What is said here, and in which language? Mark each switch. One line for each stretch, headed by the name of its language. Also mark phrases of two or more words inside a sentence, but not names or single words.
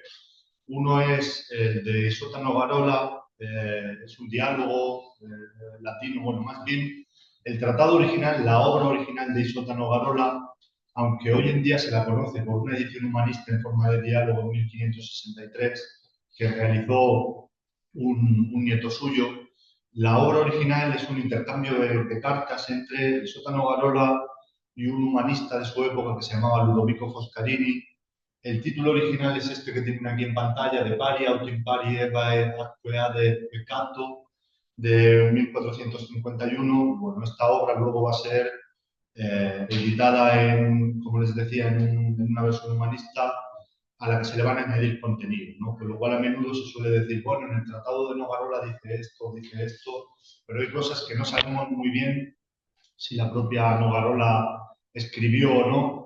Spanish: Uno es el de Sótano Garola, es un diálogo latino, bueno, más bien el tratado original, la obra original de Isótano Garola, aunque hoy en día se la conoce por una edición humanista en forma de diálogo en 1563, que realizó un nieto suyo, la obra original es un intercambio de cartas entre Isótano Garola y un humanista de su época que se llamaba Ludovico Foscarini. El título original es este que tienen aquí en pantalla, de Pari aut impari evae acquea de peccato, de 1451. Bueno, esta obra luego va a ser editada en, como les decía, en una versión humanista a la que se le van a añadir contenido, ¿no? Con lo cual a menudo se suele decir, bueno, en el Tratado de Nogarola dice esto, pero hay cosas que no sabemos muy bien si la propia Nogarola escribió o no.